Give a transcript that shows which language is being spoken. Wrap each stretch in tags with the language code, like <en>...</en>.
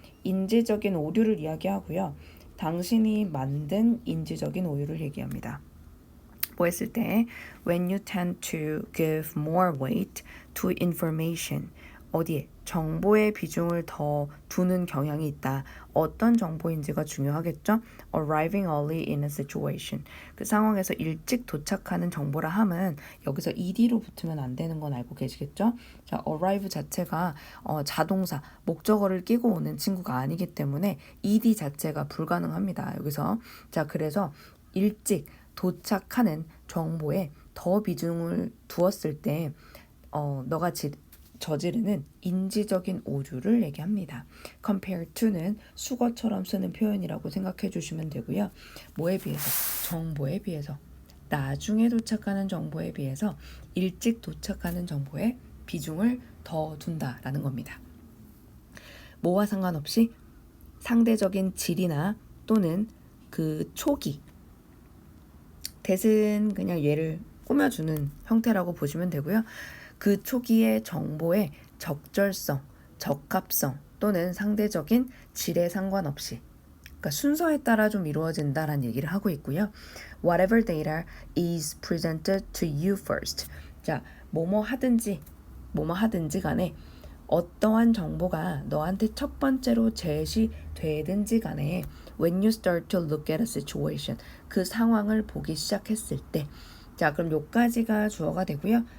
<ko>인지적인 오류를 이야기하고요. 당신이 만든 인지적인 오류를 얘기합니다. 뭐 했을 때</ko> <en>when you tend to give more weight to information</en> <ko>어디에 정보의 비중을 더 두는 경향이 있다. 어떤 정보인지가 중요하겠죠?</ko> <en>Arriving early in a situation.</en> <ko>그 상황에서 일찍 도착하는 정보라 함은 여기서 ed로 붙으면 안 되는 건 알고 계시겠죠? 자, arrive 자체가 자동사, 목적어를 끼고 오는 친구가 아니기 때문에 ed 자체가 불가능합니다. 여기서 자, 그래서 일찍 도착하는 정보에 더 비중을 두었을 때 너가 저지르는 인지적인 오류를 얘기합니다. compare to는 수거처럼 쓰는 표현이라고 생각해 주시면 되고요. 뭐에 비해서? 정보에 비해서. 나중에 도착하는 정보에 비해서 일찍 도착하는 정보에 비중을 더 둔다라는 겁니다. 뭐와 상관없이 상대적인 질이나 또는 그 초기 대신 그냥 얘를 꾸며주는 형태라고 보시면 되고요. 그 초기의 정보의 적절성, 적합성 또는 상대적인 질에 상관없이 그러니까 순서에 따라 좀 이루어진다라는 얘기를 하고 있고요.</ko> <en>Whatever data is presented to you first.</en> <ko>자, 뭐뭐 하든지 간에 어떠한 정보가 너한테 첫 번째로 제시되든지 간에</ko> <en>when you start to look at a situation</en> <ko>그 상황을 보기 시작했을 때 자, 그럼 요까지가 주어가 되고요.</ko>